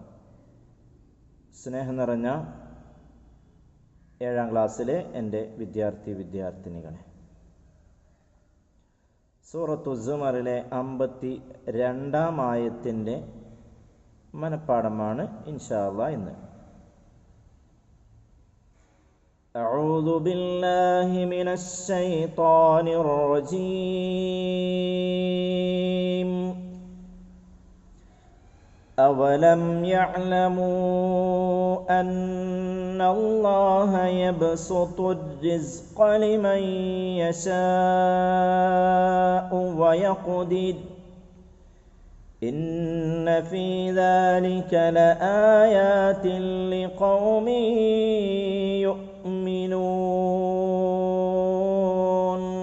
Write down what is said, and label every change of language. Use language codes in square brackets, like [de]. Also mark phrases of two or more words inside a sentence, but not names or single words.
[ml] സ്നേഹം നിറഞ്ഞ 7ാം ക്ലാസ്സിലെ എൻ്റെ വിദ്യാർത്ഥിനികളെ, സൂറത്തു സുമറിലെ 52ാം ആയത്തിൻ്റെ മനപ്പാഠമാണ് [ar] إن شاء الله [ml] ഇന്ന്. [ar] أعوذ بالله من الشيطان الرجيم. أولم يعلموا أن الله يبسط الرزق لمن يشاء ويقدر إن في ذلك لآيات لقوم يؤمنون.